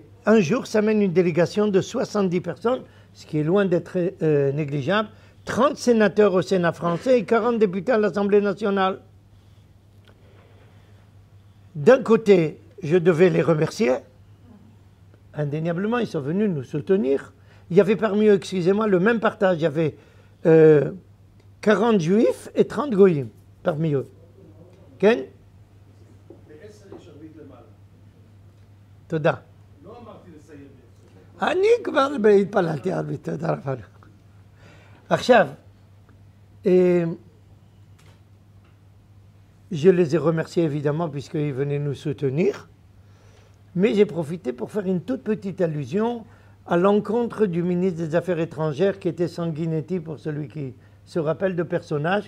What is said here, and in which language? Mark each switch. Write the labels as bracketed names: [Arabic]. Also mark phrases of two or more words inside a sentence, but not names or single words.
[French] Un jour, ça mène une délégation de 70 personnes, ce qui est loin d'être négligeable, 30 sénateurs au Sénat français et 40 députés à l'Assemblée nationale. D'un côté, je devais les remercier. Indéniablement, ils sont venus nous soutenir. Il y avait parmi eux, excusez-moi, le même partage. Il y avait 40 juifs et 30 goyim parmi eux. [Hebrew] Ken? תודה. לא אמרתי לסיים. אני כבר התפללתי על תודה רבה. עכשיו, [French] je les ai remerciés évidemment puisqu'ils venaient nous soutenir, mais j'ai profité pour faire une toute petite allusion à l'encontre du ministre des Affaires étrangères qui était Sanguinetti, pour celui qui se rappelle de personnages.